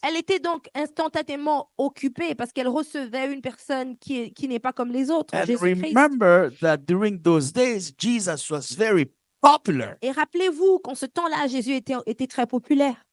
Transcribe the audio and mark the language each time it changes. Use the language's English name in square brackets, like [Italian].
[French] Elle était donc instantanément occupée parce qu'elle recevait une personne qui n'est pas comme les autres, [English] And [French] Jésus-Christ. [English] remember that during those days, Jesus was very popular. [French] Et rappelez-vous qu'en ce temps-là, Jésus était très populaire.